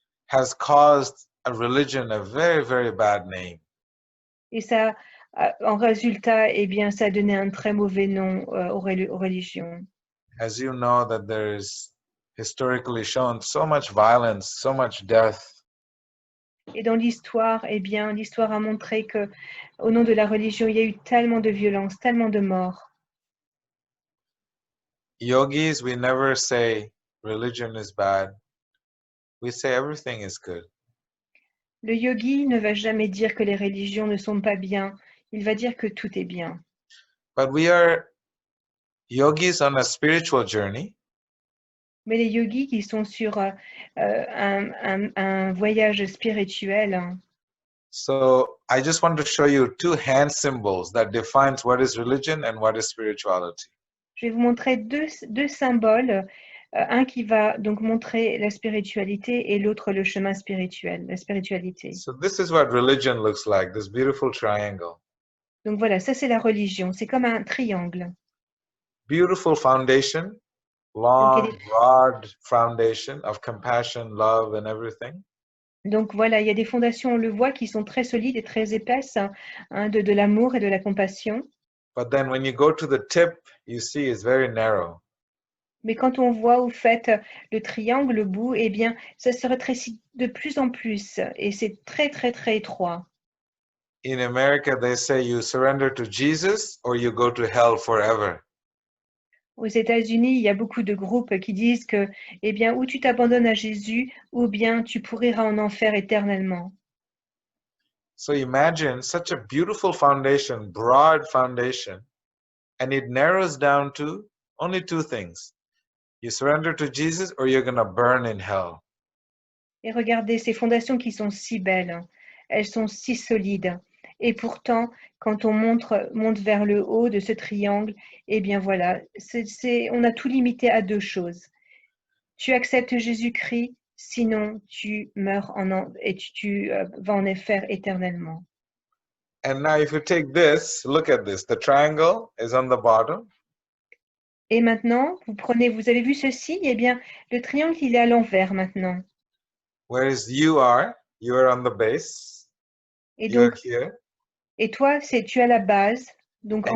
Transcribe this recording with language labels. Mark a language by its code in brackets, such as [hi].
[en] Has caused a religion a very, very bad name. [fr] Et ça en résultat, eh bien, ça a donné un très mauvais nom aux religions. [en] As you know, that there is historically shown so much violence, so much death. [fr] Et dans l'histoire, eh bien, l'histoire a montré que, au nom de la religion, il y a eu tellement de violence, tellement de morts. [en] Yogis, we never say religion is bad. We say everything is good. [fr] Le yogi ne va jamais dire que les religions ne sont pas bien. Il va dire que tout est bien. [en] But we are yogis on a spiritual journey. [fr] Mais les yogis qui sont sur un voyage spirituel, [en] So I just want to show you two hand symbols that defines what is religion and what is spirituality. [fr] je vais vous montrer deux symboles. Un qui va donc montrer la spiritualité et l'autre le chemin spirituel, la spiritualité. [en] So this is what religion looks like, this beautiful triangle. [fr] Donc voilà, ça c'est la religion. C'est comme un triangle. [en] Beautiful foundation, long, broad foundation of compassion, love, and everything. [fr] Donc voilà, il y a des fondations, on le voit, qui sont très solides et très épaisses, hein, de l'amour et de la compassion. [en] But then when you go to the tip, you see it's very narrow. [fr] Mais quand on voit au fait le triangle, le bout, eh bien, ça se rétrécit de plus en plus et c'est très, très, très étroit. [en] In America, they say you surrender to Jesus or you go to hell forever. [fr] Aux États-Unis, il y a beaucoup de groupes qui disent que, eh bien, ou tu t'abandonnes à Jésus, ou bien tu pourriras en enfer éternellement. [en] So imagine such a beautiful foundation, broad foundation, and it narrows down to only two things. You surrender to Jesus or you're going to burn in hell. [fr] Et regardez ces fondations qui sont si belles, hein. Elles sont si solides. Et pourtant, quand on monte vers le haut de ce triangle, eh bien voilà, on a tout limité à deux choses. Tu acceptes Jésus-Christ, sinon tu meurs et tu vas en enfer éternellement. [en] And now if you take this, look at this. The triangle is on the bottom. [fr] Et maintenant, vous avez vu ceci, eh bien, le triangle, il est à l'envers maintenant. [en] Whereas you are on the base. [fr] Et [en] You're [fr] donc, [en] here. [fr] et toi, tu es à la base, donc en